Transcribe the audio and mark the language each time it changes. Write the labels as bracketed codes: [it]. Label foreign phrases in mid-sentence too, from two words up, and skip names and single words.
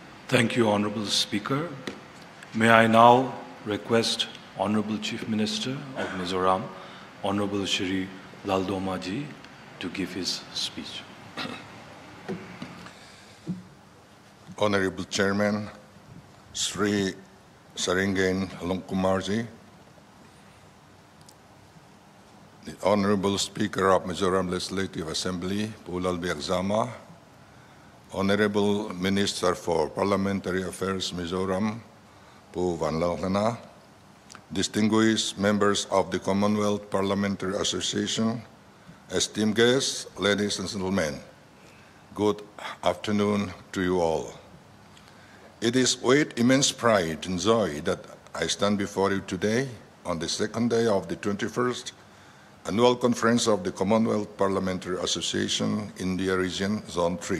[en] Thank you, Honorable Speaker. May I now request Honorable Chief Minister of Mizoram, Honorable Shri Laldoma ji, to give his speech. Honorable Chairman, Sri Saringen Alongkumarji, the Honorable Speaker of Mizoram Legislative Assembly, Pulal Biagzama, Honorable Minister for Parliamentary Affairs, Mizoram, Pu Vanlalana, distinguished members of the Commonwealth Parliamentary Association, esteemed guests, ladies and gentlemen, good afternoon to you all. It is with immense pride and joy that I stand before you today on the second day of the 21st Annual Conference of the Commonwealth Parliamentary Association, India Region, Zone 3.